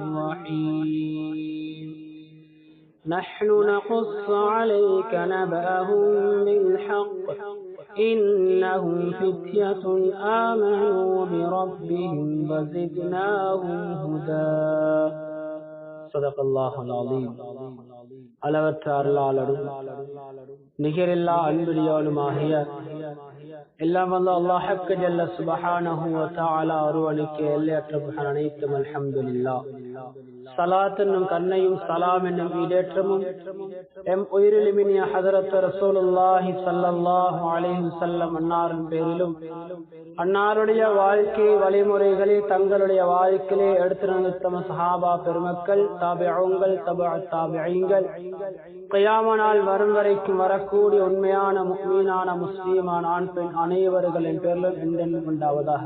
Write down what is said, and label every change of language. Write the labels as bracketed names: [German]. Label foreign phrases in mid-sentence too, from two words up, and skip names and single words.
[Arabic] الرحيم نحن نقص عليك نبأهم بالحق إنهم فتية آمنوا بربهم وزدناهم هدى صدق الله العظيم. [Tamil] அளவற்ற அருளாளரும் நிகரில்லா அன்புடையவனுமாகிய எல்லாம் வல்ல அல்லாஹ் [Arabic] جل سبحانه وتعالى [Tamil] ஒருவனுக்கு எல்லையற்ற புகழ் அனைத்தும் அல்ஹம்துலில்லாஹ். ஸலாத் என்னும் கண்ணையும் ஸலாம் என்னும் ஈடேற்றமும் எம் உயிரிலுமினிய ஹதரத் ரசூலுல்லாஹி [Arabic] صلى الله عليه وسلم [Tamil] அன்னாரின் பேரிலும் அன்னாருடைய வாழ்க்கை வழிமுறைகளை தங்களுடைய வாழ்க்கையிலே எடுத்து நடந்த சஹாபா பெருமக்கள், தாபிஊன்கள், தபஅத் தாபிஈன்கள், கியாம நாள் வரும் வரைக்கும் வரக்கூடிய உண்மையான முஃமினான முஸ்லிமான ஆண் பெண் அனைவர்களின் பேரிலும் என்றென்றும் உண்டாவதாக.